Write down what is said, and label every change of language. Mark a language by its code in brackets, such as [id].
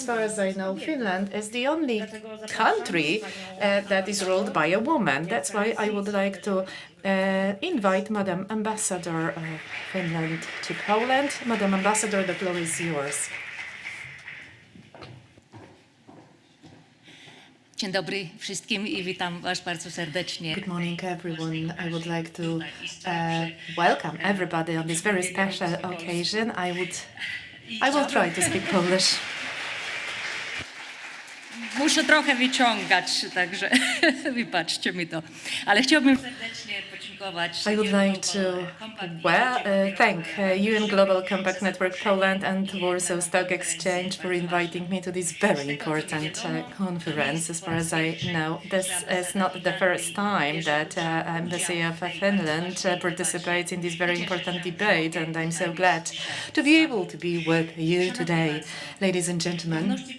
[en] As far as I know, Finland is the only country that is ruled by a woman. That's why I would like to invite Madam Ambassador of Finland to Poland. Madam Ambassador, the floor is yours. [pl] Dzień dobry wszystkim I witam was bardzo serdecznie. [en] Good morning, everyone. I would like to welcome everybody on this very special occasion. I will try to speak Polish. [pl] Muszę trochę wyciągać, także wybaczcie mi to. Ale chciałbym serdecznie podziękować. [en] I would like to thank UN Global Compact Network Poland and Warsaw Stock Exchange for inviting me to this very important conference. As far as I know, this is not the first time that Embassy of Finland participates in this very important debate, and I'm so glad to be able to be with you today, ladies and gentlemen.